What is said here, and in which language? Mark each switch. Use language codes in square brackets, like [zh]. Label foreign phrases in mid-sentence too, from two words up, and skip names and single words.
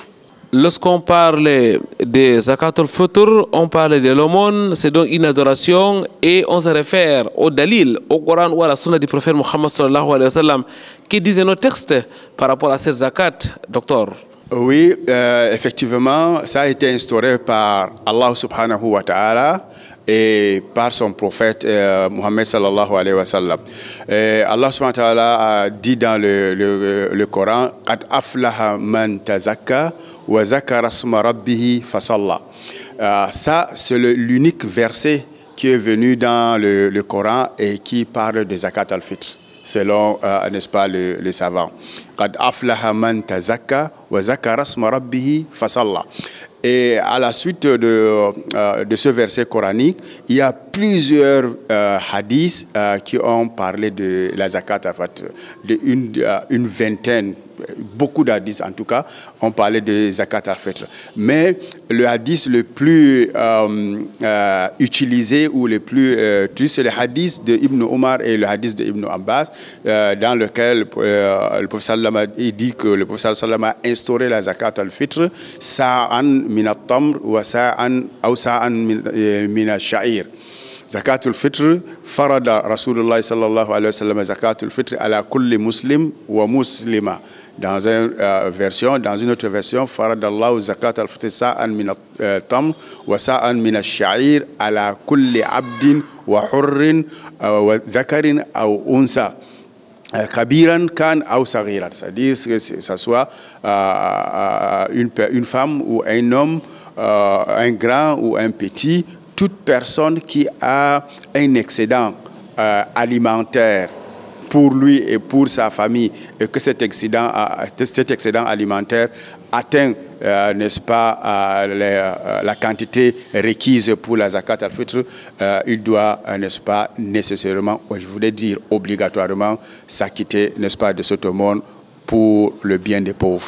[fr] Lorsqu'on parle de [ar] زكاة الفطر, [fr] on parle de l'aumône, c'est donc une adoration et on se réfère au dalil, au Coran ou à la sunna du prophète Mohammed [ar] صلى الله عليه وسلم. [fr] Qui disaient nos textes par rapport à cette zakat, docteur? Oui, effectivement, ça a été instauré par Allah [ar] سبحانه وتعالى [fr] et par son prophète Mohammed [ar] صلى الله عليه وسلم. [fr] Allah [ar] سبحانه وتعالى [fr] a dit dans le Coran [ar] قد أفلح من تزكى وذكر اسم ربه فصلى. [fr] Ça, c'est l'unique verset qui est venu dans le Coran et qui parle de [ar] زكاة الفطر, [fr] selon, n'est-ce pas, les savants. [ar] قد أفلح من تزكى وذكر اسم ربه فصلى. [fr] Et à la suite de ce verset coranique, il y a plusieurs hadiths qui ont parlé de la zakat, en fait, une vingtaine beaucoup d'hadiths en tout cas, ont parlé de [ar] زكاة الفطر. [fr] Mais le hadith le plus utilisé ou le plus c'est le hadith de Ibn Omar et le hadith de Ibn Abbas, dans lequel le professeur Sallam dit que le professeur Sallam a instauré la [ar] زكاة الفطر صاعا من التمر وصاعا من الشعير. زكاة الفطر فرض رسول الله صلى الله عليه وسلم زكاة الفطر على كل مسلم ومسلمة. [fr] Dans une autre version, [ar] فرض الله زكاة الفطر صاعا من التمر وصاعا من الشعير على كل عبد وحر وذكر أو أنثى. كبيرا كان أو صغيرا, [fr] c'est-à-dire que ça soit une femme ou un homme, un grand ou un petit, toute personne qui a un excédent alimentaire pour lui et pour sa famille, et que cet excédent alimentaire atteint, n'est-ce pas, la quantité requise pour la [ar] زكاة الفطر, [fr] il doit, n'est-ce pas, nécessairement, je voulais dire obligatoirement, s'acquitter, n'est-ce pas, de cette aumône pour le bien des pauvres.